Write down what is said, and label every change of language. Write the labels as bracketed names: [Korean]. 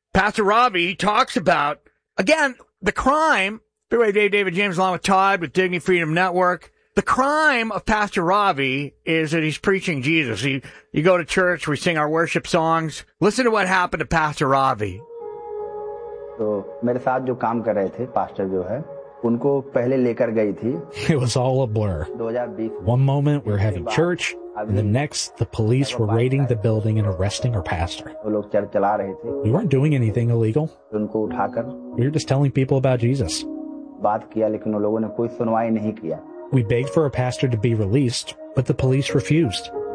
[English] Pastor Robbie talks about, again, the crime, Big Wave Dave, David James, along with Todd with Dignity Freedom Network, the crime of Pastor Ravi is that he's preaching Jesus. You go to church, we sing our worship songs. Listen to what happened to Pastor Ravi. [Hindi] सो, मेरे साथ जो काम कर रहे थे, pastor जो है, उनको पहले लेकर गयी थी. [English] It was all a blur. One moment, we're having church, and the next, the police were raiding the building and arresting our pastor. We weren't doing anything illegal. We were just telling people about Jesus. We begged for our pastor to be released, but the police refused.